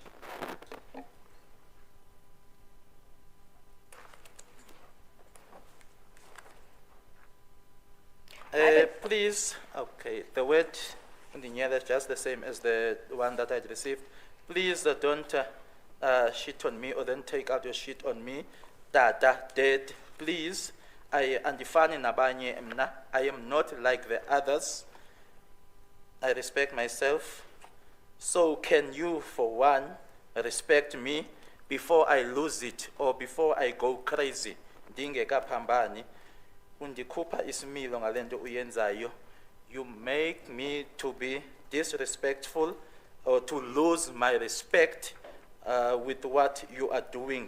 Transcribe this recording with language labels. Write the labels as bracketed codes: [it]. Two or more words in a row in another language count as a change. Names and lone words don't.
[en] Please, okay, the word in the near is just the same as the one that I received. Please don't shit on me or then take out your shit on me. Dada, dead, please. [xh] I andifani nabanye mna. [en] I am not like the others. I respect myself. So can you, for one, respect me before I lose it or before I go crazy? [xh] Ndingekaphambani. Undikupa isimilo ngalento uyenzayo. [en] You make me to be disrespectful or to lose my respect with what you are doing.